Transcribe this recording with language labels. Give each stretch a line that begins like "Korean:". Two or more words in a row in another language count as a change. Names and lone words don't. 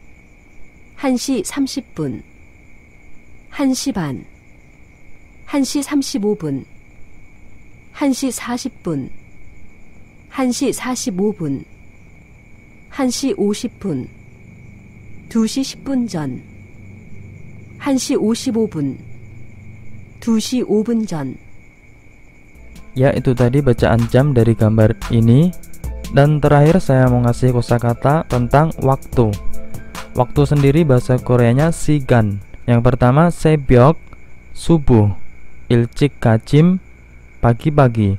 Korean: 1시 30분, 1시 반, 1시 35분, 1시 40분, 1시 45분, 1시 50분, 2시 10분 전, 1시 55분, 2시 5분 전.
Indonesian: Ya, itu tadi bacaan jam dari gambar ini. Dan terakhir saya mau ngasih kosakata tentang waktu. Waktu sendiri bahasa Koreanya sigan. Yang pertama sebyok, subuh.
Korean: 일찍 가짐,
Indonesian: pagi-pagi.